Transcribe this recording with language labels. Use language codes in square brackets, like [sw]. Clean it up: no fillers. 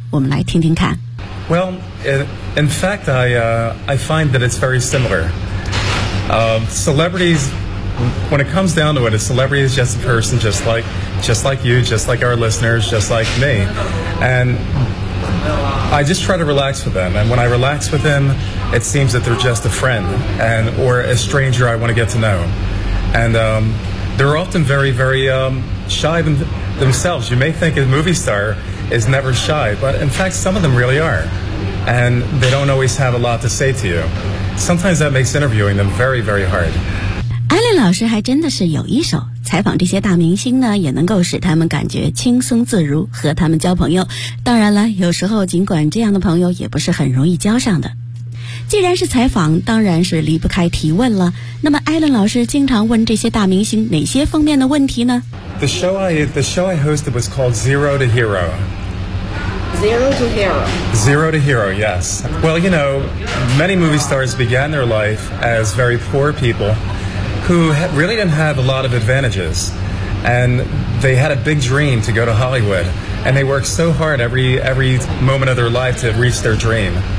[zh] 我们来听听看。 [en] Well, in fact, I find that it's very similar. Celebrities, when it comes down to it, a celebrity is just a person just like you, just like our listeners, just like me. And I just try to relax with them. And when I relax with them, it seems that they're just a friend and or a stranger I want to get to know. And they're often very, very shy themselves. You may think a movie star is never shy, but in fact, some of them really are. And they don't always have a lot to say to you. Sometimes that makes interviewing them very, very hard. [zh] Alan 老师还真的是有一手。采访这些大明星呢，也能够使他们感觉轻松自如，和他们交朋友。当然了，有时候尽管这样的朋友也不是很容易交上的。既然是采访，当然是离不开提问了。那么艾伦老师经常问这些大明星哪些方面的问题呢？ [en] The show I hosted was called Zero to Hero. Zero to Hero. Zero to Hero, yes. Well, you know, many movie stars began their life as very poor people. Who really didn't have a lot of advantages, and they had a big dream to go to Hollywood, and they worked so hard every moment of their life to reach their dream.